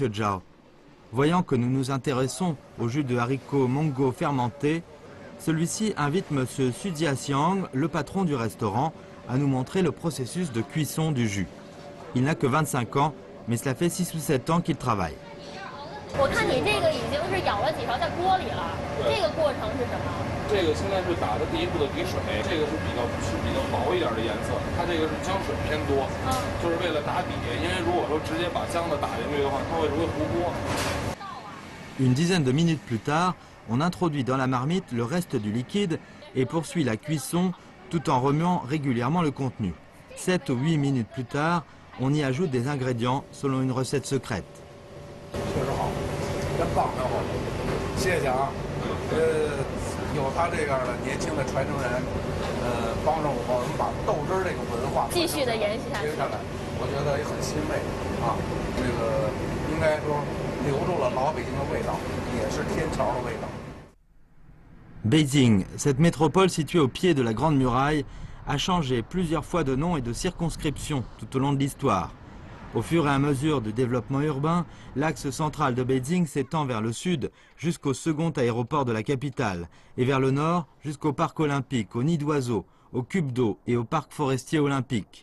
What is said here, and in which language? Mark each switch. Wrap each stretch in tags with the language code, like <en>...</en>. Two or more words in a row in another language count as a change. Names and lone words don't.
<fr>Zhao. Voyant que nous nous intéressons au jus de haricots mongo fermenté, Celui-ci invite M. Xu Jiaxiang, le patron du restaurant, à nous montrer le processus de cuisson du jus. Il n'a que 25 ans, mais cela fait 6 ou 7 ans qu'il travaille.</fr> <zh>我看你这个已经是舀了几勺在锅里了，这个过程是什么？这个现在是打的第一步的底水，这个是比较薄一点的颜色，它这个是姜水偏多，就是为了打底，因为如果说直接把姜的打进去的话，它会容易糊锅。</zh> <fr>Une dizaine de minutes plus tard, on introduit dans la marmite le reste du liquide et poursuit la cuisson tout en remuant régulièrement le contenu. 7 ou 8 minutes plus tard, on y ajoute des ingrédients selon une recette secrète.</fr> <zh>确实好，真棒，然后谢谢啊，有他这样的年轻的传承人，帮着我们把豆汁儿这个文化继续的延续下去。我觉得也很欣慰啊，这个应该说留住了老北京的味道，也是天桥的味道。</zh> <fr>Beijing, cette métropole située au pied de la Grande Muraille, a changé plusieurs fois de nom et de circonscription tout au long de l'histoire. Au fur et à mesure du développement urbain, l'axe central de Beijing s'étend vers le sud jusqu'au second aéroport de la capitale et vers le nord jusqu'au parc olympique, au nid d'oiseaux, au cube d'eau et au parc forestier olympique.</fr>